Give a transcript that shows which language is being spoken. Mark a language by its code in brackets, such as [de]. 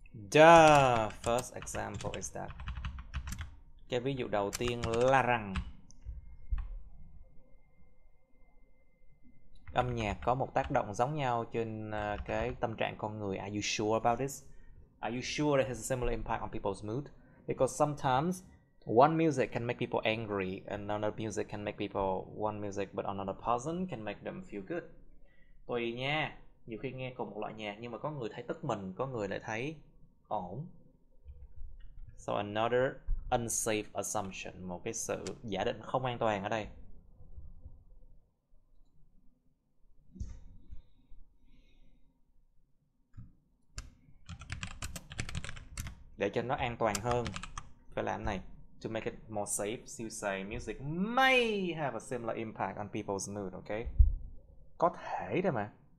[en] The first example is that. [vi] Cái ví dụ đầu tiên là rằng âm nhạc có một tác động giống nhau trên cái tâm trạng con người. [en] Are you sure about this? Are you sure it has a similar impact on people's mood? Because sometimes one music can make people angry, and another music can make people one music, but another person can make them feel good. [vi] Tùy nha, nhiều khi nghe cùng một loại nhạc nhưng mà có người thấy tức mình, có người lại thấy ổn. [en] So another unsafe assumption, [vi] một cái sự giả định không an toàn ở đây. Để cho nó an toàn hơn, phải làm này. [en] To make it more safe, you say music may have a similar impact on people's mood, okay? [vi] Có thể thôi mà.